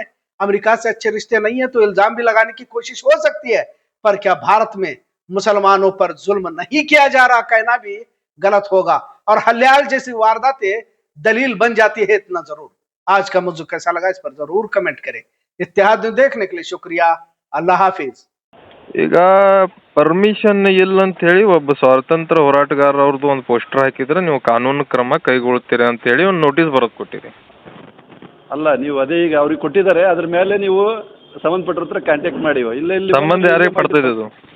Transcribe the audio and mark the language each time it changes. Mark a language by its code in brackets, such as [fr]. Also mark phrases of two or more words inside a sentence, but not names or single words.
[hi] अमेरिका से अच्छे रिश्ते नहीं है तो इल्जाम भी लगाने की कोशिश हो सकती है, पर क्या भारत में मुसलमानों पर जुल्म नहीं किया जा रहा कहना भी गलत होगा और हल्याल जैसी वारदातें दलील बन जाती है, इतना जरूर। आज का मौजू कैसा लगा इस पर जरूर कमेंट करें। इत्तेहाद न्यूज़ देखने के लिए शुक्रिया। अल्लाह हाफिज। [kn] ಈಗ ಪರ್ಮಿಷನ್ ಇಲ್ಲ ಅಂತ ಹೇಳಿ ಒಬ್ಬ ಸ್ವಾತಂತ್ರ್ಯ ಹೋರಾಟಗಾರರವ್ರದ್ದು ಒಂದು ಪೋಸ್ಟರ್ ಹಾಕಿದ್ರೆ ನೀವು ಕಾನೂನು ಕ್ರಮ ಕೈಗೊಳ್ತೀರಿ ಅಂತ ಹೇಳಿ ಒಂದು ನೋಟಿಸ್ ಬರೆದು ಕೊಟ್ಟಿರಿ. ಅಲ್ಲ ನೀವು ಅದೇ ಈಗ ಅವ್ರಿಗೆ ಕೊಟ್ಟಿದ್ದಾರೆ, ಅದ್ರ ಮೇಲೆ ನೀವು ಸಂಬಂಧಪಟ್ಟರ ಹತ್ರ ಕಾಂಟ್ಯಾಕ್ಟ್ ಮಾಡಿ. ಇಲ್ಲ ಇಲ್ಲಿ ಸಂಬಂಧ ಯಾರಿಗೆ ಪಡ್ತದೆ ಅದು?